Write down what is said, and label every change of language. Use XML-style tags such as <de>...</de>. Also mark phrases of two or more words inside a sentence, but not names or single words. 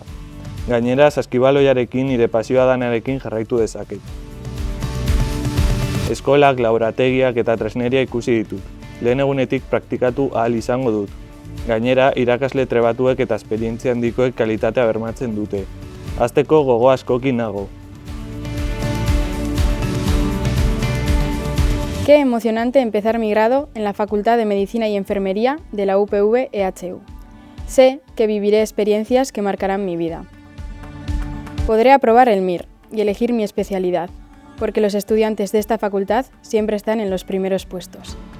<eu>Gainera, saskibaloiarekin nire pasioa danarekin jarraitu dezaket. Eskolak, laborategiak eta tresneria ikusi ditut. Lehen egunetik praktikatu ahal izango dut. Gainera, irakasle trebatuek eta esperientzia handikoek kalitatea bermatzen dute. Hasteko gogo askokin nago.</eu> <es>Qué emocionante empezar mi grado en la Facultad de Medicina y Enfermería de la UPV-EHU. Sé que viviré experiencias que marcarán mi vida. Podré aprobar el MIR y elegir mi especialidad, porque los estudiantes de esta facultad siempre están en los primeros puestos.</es>